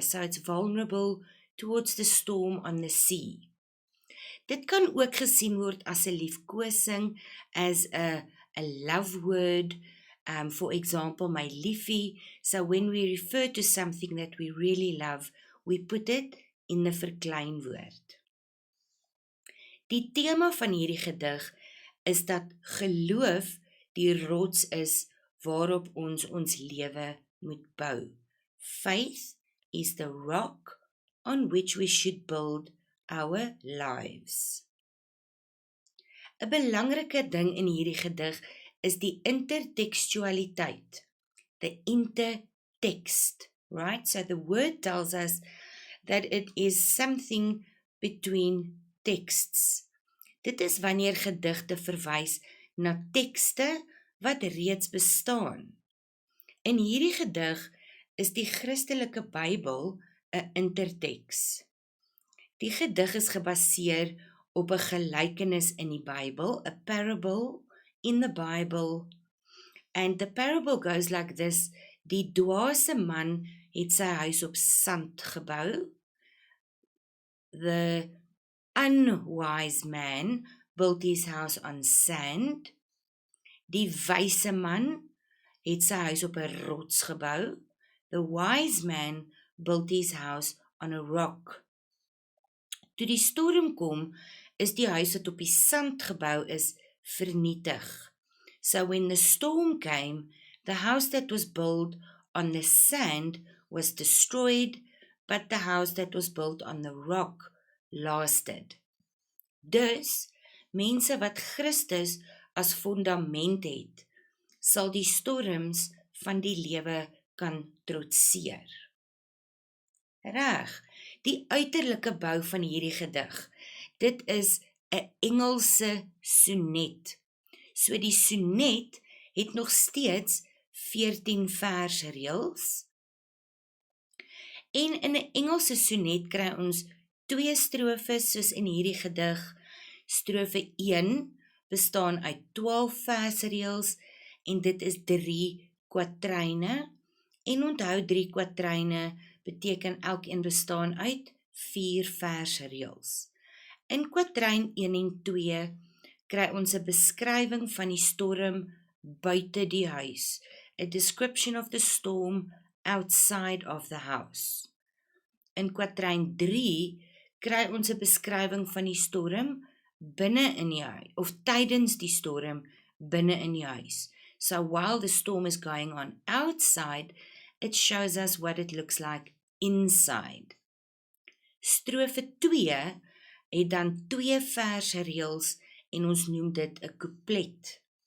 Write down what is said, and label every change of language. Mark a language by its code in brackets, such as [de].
[en] So it's vulnerable towards the storm on the sea. [af] Dit kan ook gesien word as 'n liefkosing, [en] as a love word, for example, [af] my liefie. [en] So when we refer to something that we really love, we put it in the verkleinwoord. [af] Die tema van hierdie gedig is dat geloof die rots is waarop ons lewe moet bou. [en] Faith is the rock on which we should build our lives. [af] 'n Belangrike ding in hierdie gedig is die intertekstualiteit, [en] the intertext, right? So the word tells us that it is something between texts. [af] Dit is wanneer gedigte verwys na tekste wat reeds bestaan. In hierdie gedig is die Christelike Bybel 'n interteks. Die gedig is gebaseer op 'n gelykenis in die Bybel, [en] a parable in the Bible. And the parable goes like this: [af] Die dwaase man het sy huis op sand gebou. [en] The unwise man built his house on sand. [af] Die wyse man het sy huis op 'n rots gebou. [en] The wise man built his house on a rock. [af] Toe die storm kom, is die huis wat op die sand gebou is, vernietig. [en] So when the storm came, the house that was built on the sand was destroyed, but the house that was built on the rock lasted. [af] Dus, mense wat Christus as fondament het, sal die storms van die lewe kan trotseer. Reg, die uiterlike bou van hierdie gedig, dit is 'n Engelse sonnet. So die sonnet het nog steeds 14 versreëls. En in 'n Engelse sonnet kry ons 2 strofes soos in hierdie gedig. Strofe 1 bestaan uit 12 versreëls en dit is 3 kwatryne. En onthou 3 kwatryne beteken elkeen bestaan uit 4 versreëls. In kwatryn 1 en 2 kry ons 'n beskrywing van die storm buite die huis. [en] A description of the storm outside of the house. [af] In kwatryn 3 kry ons 'n beskrywing van die storm binne in die huis, of tydens die storm binne in die huis. [en] So while the storm is going on outside, it shows us what it looks like inside. [af] Strofe 2 het dan 2 versreëls en ons noem dit 'n couplet.